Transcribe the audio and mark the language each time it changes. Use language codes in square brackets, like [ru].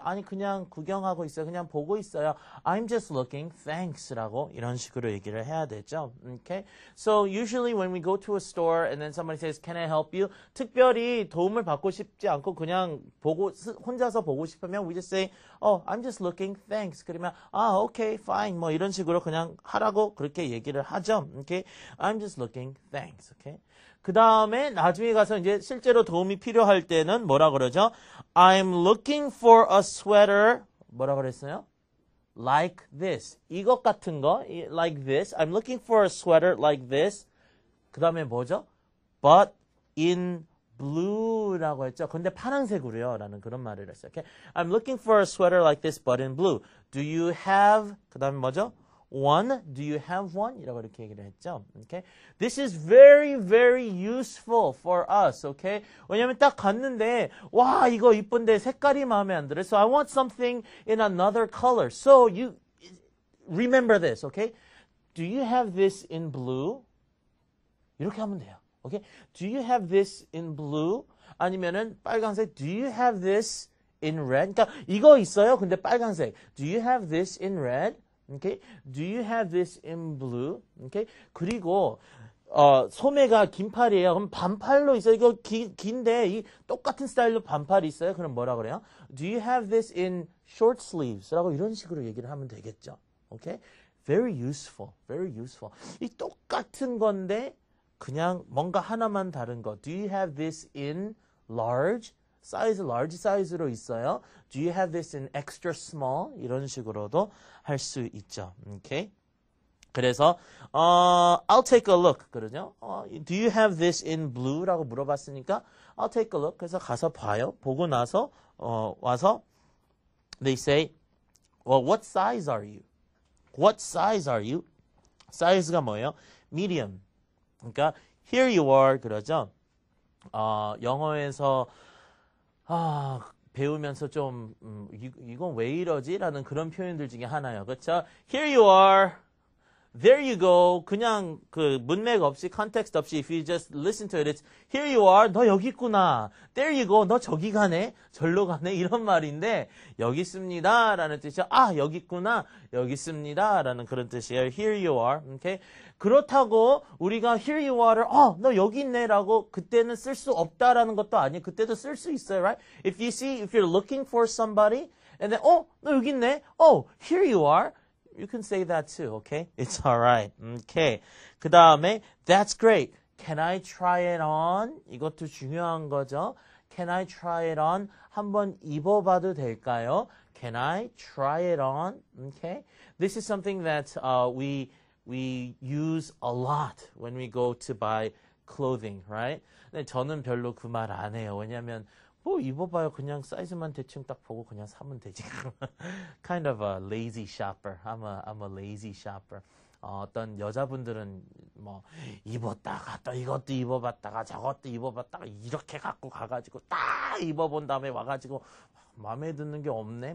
[ko] 아니, 그냥 구경하고 있어요. 그냥 보고 있어요. [en] I'm just looking, thanks. [ko] 라고 이런 식으로 얘기를 해야 되죠. [en] Okay? So usually when we go to a store and then somebody says, can I help you? [ko] 특별히 도움을 받고 싶지 않고 그냥 혼자서 보고 싶으면 [en] we just say, I'm just looking, thanks. [ko] 그러면, [en] okay, fine. [ko] 뭐 이런 식으로 그냥 하라고 그렇게 얘기를 하죠. [en] Okay? I'm just looking, thanks. Okay? [ko] 그 다음에 나중에 가서 이제 실제로 도움이 필요할 때는 뭐라 그러죠? [en] I'm looking for a sweater. [ko] 뭐라 그랬어요? [en] Like this. [ko] 이것 같은 거. Like this. [en] I'm looking for a sweater like this. [ko] 그 다음에 뭐죠? [en] But in blue라고 했죠. [ko] 근데 파란색으로요. 라는 그런 말을 했어요. [en] Okay? I'm looking for a sweater like this but in blue. Do you have [ko] 그 다음에 뭐죠? [en] One, do you have one? [ko] 이라고 이렇게 얘기를 했죠. [en] Okay? This is very, very useful for us. Okay? [ko] 왜냐면 딱 갔는데, 와, 이거 이쁜데 색깔이 마음에 안 들어. [en] So I want something in another color. So you remember this. Okay? Do you have this in blue? [ko] 이렇게 하면 돼요. [en] Okay? Do you have this in blue? [ko] 아니면은 빨간색. [en] Do you have this in red? [ko] 그러니까 이거 있어요. 근데 빨간색. [en] Do you have this in red? Okay? Do you have this in blue? Okay? [ko] 그리고 소매가 긴 팔이에요. 그럼 반팔로 있어요. 이거 긴데 이 똑같은 스타일로 반팔이 있어요. 그럼 뭐라 그래요? [en] Do you have this in short sleeves? [ko] 라고 이런 식으로 얘기를 하면 되겠죠. [en] Okay? Very useful. Very useful. [ko] 이 똑같은 건데 그냥 뭔가 하나만 다른 거. [en] Do you have this in large? [ko] 사이즈, large 사이즈로 있어요. [en] Do you have this in extra small? [ko] 이런 식으로도 할 수 있죠. [en] Okay? [ko] 그래서 [en] I'll take a look 그러죠. Do you have this in blue? [ko] 라고 물어봤으니까 [en] I'll take a look. [ko] 그래서 가서 봐요. 보고 나서 와서 [en] they say, well, what size are you? What size are you? [ko] 사이즈가 뭐예요? [en] medium. [ko] 그러니까 [en] here you are [ko] 그러죠. 영어에서 배우면서 좀 이건 왜 이러지? 라는 그런 표현들 중에 하나예요. 그렇죠? [en] Here you are. There you go. [ko] 그냥 그 문맥 없이 [en] context 없이 if you just listen to it, it's here you are. [ko] 너 여기 있구나. [en] There you go. [ko] 너 저기 가네. 절로 가네. 이런 말인데 여기 있습니다. 라는 뜻이죠. 여기 있구나. 여기 있습니다. 라는 그런 뜻이에요. [en] Here you are. Okay? [ko] 그렇다고 우리가 [en] here you are [ko] 를 너 여기 있네 라고 그때는 쓸 수 없다라는 것도 아니에요. 그때도 쓸 수 있어요. Right? [en] If you're looking for somebody and then [ko] 너 여기 있네. [en] Here you are. You can say that too, okay? It's alright. Okay. [ko] 그 다음에, [en] that's great. Can I try it on? [ko] 이것도 중요한 거죠. [en] Can I try it on? [ko] 한번 입어봐도 될까요? [en] Can I try it on? Okay. This is something that we use a lot when we go to buy clothing, right? [ko] 근데 저는 별로 그 말 안 해요. 왜냐면 입어봐요. 그냥 사이즈만 대충 딱 보고 그냥 사면 되지. [en] Kind of a lazy shopper. I'm a lazy shopper. [ko] 어떤 여자분들은 뭐 입었다가 또 이것도 입어봤다가 저것도 입어봤다가 이렇게 갖고 가가지고 딱 입어본 다음에 와가지고 마음에 드는 게 없네.